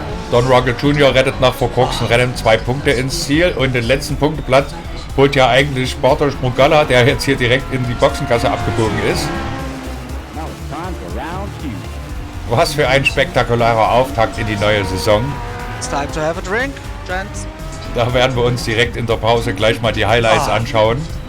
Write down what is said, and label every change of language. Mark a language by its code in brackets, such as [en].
[de] Don Ruggles Jr. rettet nach verkorksten Rennen 2 Punkte ins Ziel. Und den letzten Punkteplatz holt ja eigentlich Bartosz Mrugalla, der jetzt hier direkt in die Boxengasse abgebogen ist. Was für ein spektakulärer Auftakt in die neue Saison. [en] It's time to have a drink, gents. [de] Da werden wir uns direkt in der Pause gleich mal die Highlights anschauen.